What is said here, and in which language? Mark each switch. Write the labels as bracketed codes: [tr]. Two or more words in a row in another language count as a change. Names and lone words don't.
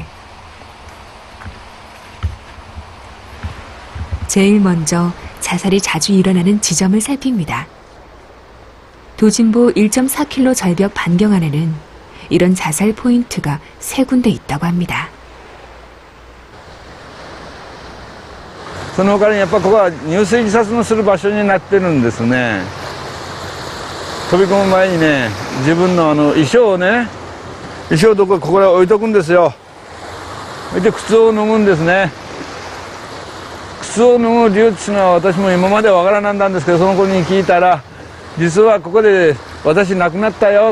[ko] 제일 먼저 자살이 자주 일어나는 지점을 살핍니다. 도진보 1.4km 절벽 반경 안에는 이런 자살 포인트가 3군데 있다고 합니다. [ja] その他にやっぱここは入水自殺のする場所になってるんですね。飛び込む前にね、自分の衣装をね、衣装をここで置いとくんですよ。それで靴を脱ぐんですね。靴を脱ぐ理由っていうのは私も今までわからなんだんですけど、その子に聞いたら、実はここで私亡くなったよ。